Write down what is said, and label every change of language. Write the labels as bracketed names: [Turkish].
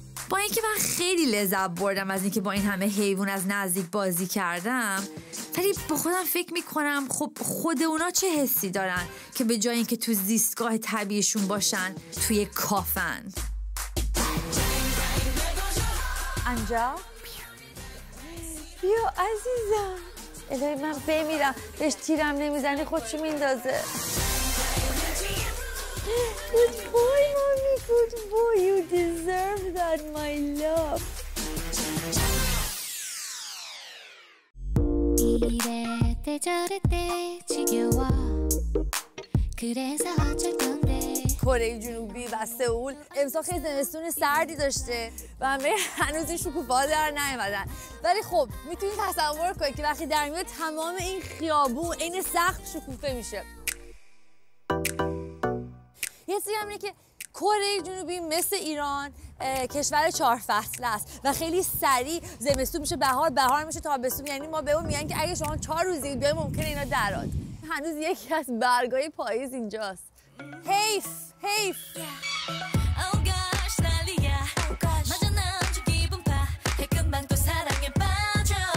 [Persian] با اینکه من خیلی لذت بردم از اینکه با این همه حیوان از نزدیک بازی کردم، ولی با خودم فکر میکنم خب خود اونا چه حسی دارن که به جای اینکه تو زیستگاه طبیعیشون باشن توی کافن. انجا بیا عزیزم. الهی من بمیرم، بهش تیرم نمیزنی خودشو میندازه. [English] Good boy, mommy. Good boy. You deserve that, my love. [Korean] 이래 저래 지겨워 그래서 어쩔 건데 [Persian] کره جنوبی و سئول امسال خیلی زمستون سردی داشته و همه هنوز این شکوفه‌ها در نیومدن، ولی خب میتونید تصور کنید که وقتی در میاد تمام این خیابون عین سقف شکوفه میشه. یه چیزی هم اینه که کره جنوبی مثل ایران کشور 4 فصله است و خیلی سریع زمستون میشه بهار، بهار میشه تابستون. یعنی ما بهمون میگن که اگه شما 4 روز دیگه بیاید ممکنه اینا دراد. هنوز یکی از برگای پاییز اینجاست. حیف حیف. [English] Oh gosh [Korean] 난리야 마저 남주 기분 파 금방 또 사랑에 빠져